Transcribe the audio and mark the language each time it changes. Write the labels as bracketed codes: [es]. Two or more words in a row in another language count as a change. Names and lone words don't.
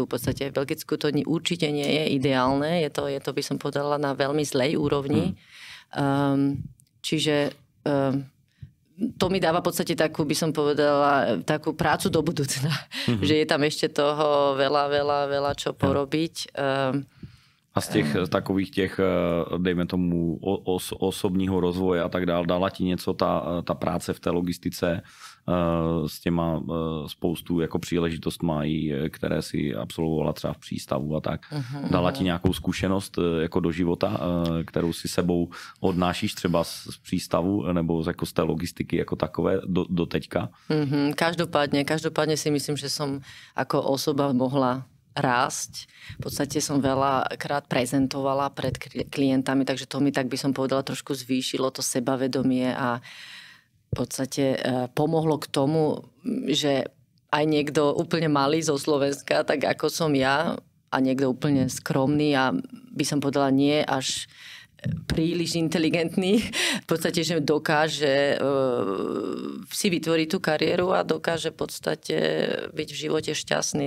[sk] V podstate v Belgicku to určite nie je ideálne. Je to by som povedala, na veľmi zlej úrovni. Čiže to mi dáva v podstate takú, by som povedala, takú prácu do budúcna. Že je tam ešte toho veľa čo porobiť. [cs] A z těch takových těch, dejme tomu, osobního rozvoje a tak dále, dala ti něco ta práce v té logistice s těma spoustu jako příležitostma, které si absolvovala třeba v přístavu a tak. Dala ti nějakou zkušenost jako do života, kterou si sebou odnášíš třeba z přístavu nebo jako z té logistiky jako takové do teďka? [sk] Každopádne si myslím, že som ako osoba mohla rásť. V podstate som veľakrát prezentovala pred klientami, takže to mi, tak by som povedala, trošku zvýšilo to sebavedomie a v podstate pomohlo k tomu, že aj niekto úplne malý zo Slovenska, tak ako som ja, a niekto úplne skromný a by som povedala nie až príliš inteligentný, v podstate, že dokáže si vytvoriť tú kariéru a dokáže v podstate byť v živote šťastný.